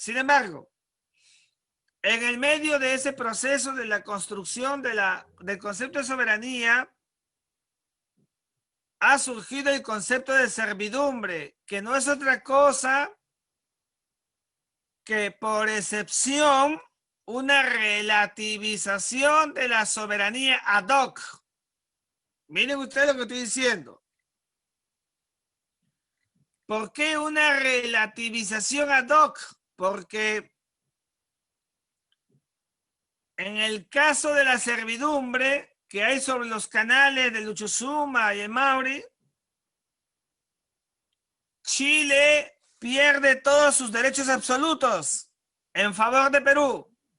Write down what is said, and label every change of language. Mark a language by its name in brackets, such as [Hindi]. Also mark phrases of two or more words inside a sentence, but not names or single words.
[Spanish] Sin embargo, en el medio de ese proceso de la construcción del concepto de soberanía, ha surgido el concepto de servidumbre, que no es otra cosa que, por excepción, una relativización de la soberanía [Latin] ad hoc. [Spanish] Miren ustedes lo que estoy diciendo. ¿Por qué una relativización [Latin] ad hoc? [Spanish] Porque en el caso de la servidumbre que hay sobre los canales del Uchucuma y el Mauri, Chile pierde todos sus derechos absolutos en favor de Perú.